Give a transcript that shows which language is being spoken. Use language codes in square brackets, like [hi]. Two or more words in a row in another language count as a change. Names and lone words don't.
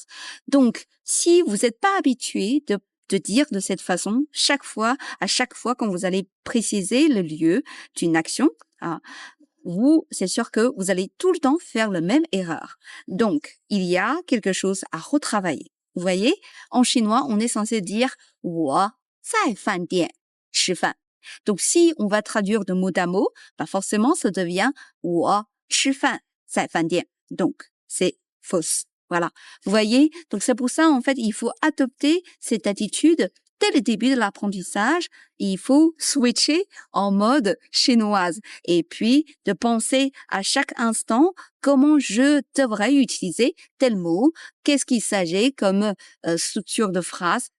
[fr] Donc, si vous n'êtes pas habitué de dire de cette façon, à chaque fois quand vous allez préciser le lieu d'une action, c'est sûr que vous allez tout le temps faire la même erreur. Donc, il y a quelque chose à retravailler. Vous voyez, en chinois, on est censé dire [zh] 我在饭店吃饭. [fr] Donc, si on va traduire de mot à mot, forcément, ça devient [zh] 我吃饭在饭店. [fr] Donc, c'est fausse. Voilà. Vous voyez? Donc, c'est pour ça, en fait, il faut adopter cette attitude dès le début de l'apprentissage. Il faut switcher en mode chinoise. Et puis, de penser à chaque instant comment je devrais utiliser tel mot, qu'est-ce qu'il s'agit comme structure de phrase, etc.